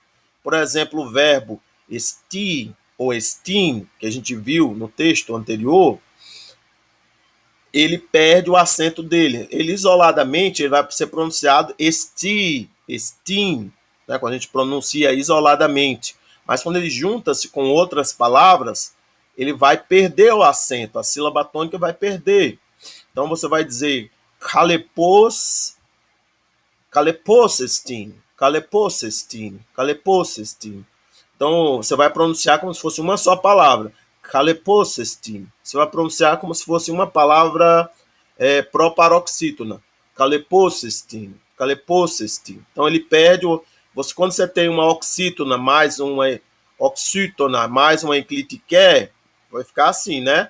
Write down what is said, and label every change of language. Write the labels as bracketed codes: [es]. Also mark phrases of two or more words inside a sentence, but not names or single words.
[pt] Por exemplo, o verbo esti ou estim, que a gente viu no texto anterior, ele perde o acento dele. Ele isoladamente ele vai ser pronunciado [el] ἐστί, ἐστίν, [pt] né, quando a gente pronuncia isoladamente. Mas quando ele junta-se com outras palavras, ele vai perder o acento, a sílaba tônica vai perder. Então você vai dizer [el] χαλεπός, χαλεπὸς ἐστίν, χαλεπὸς ἐστίν, χαλεπὸς ἐστίν. [pt] Então você vai pronunciar como se fosse uma só palavra, caleposestim. Você vai pronunciar como se fosse uma palavra proparoxítona, caleposestim, caleposestim. Então ele perde você quando você tem uma oxítona mais uma oxítona mais uma enclitiqué, vai ficar assim, né?